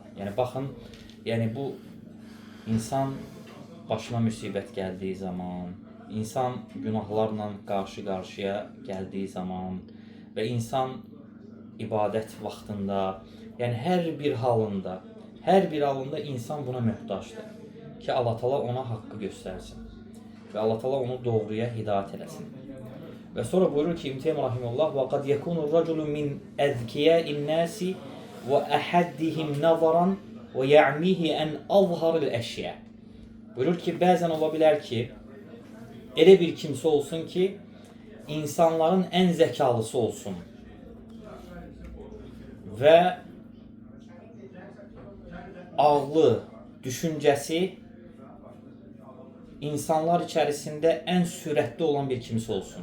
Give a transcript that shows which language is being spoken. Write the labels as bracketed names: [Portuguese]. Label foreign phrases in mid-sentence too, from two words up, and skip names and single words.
[Azerbaijani] Baxın, bu insan başına müsibət gəldiyi zaman, insan günahlarla qarşı-qarşıya gəldiyi zaman və insan ibadət vaxtında, hər bir halında insan buna möhtacdır ki, Allah Taala ona haqqı göstərsin və Allah Taala onu doğruya hidayət eləsin. Və sonra buyurur ki, İbn Teymiyyə rahimehullah, [Arabic] وَقَدْ يَكُونُ الرَّجُلُ مِنْ أَذْكِيَاءِ النَّاسِ وَأَحَدِّهِمْ نَظَرًا وَيَعْمِيهِ أَنْ أَظْهَرِ الْأَشْيَاءِ. [Azerbaijani] Buyurur ki, bəzən ola bilər ki, elə bir kimsə olsun ki, insanların ən zəkalısı olsun və ağlı, düşüncəsi insanlar içərisində ən sürətli olan bir kimsə olsun.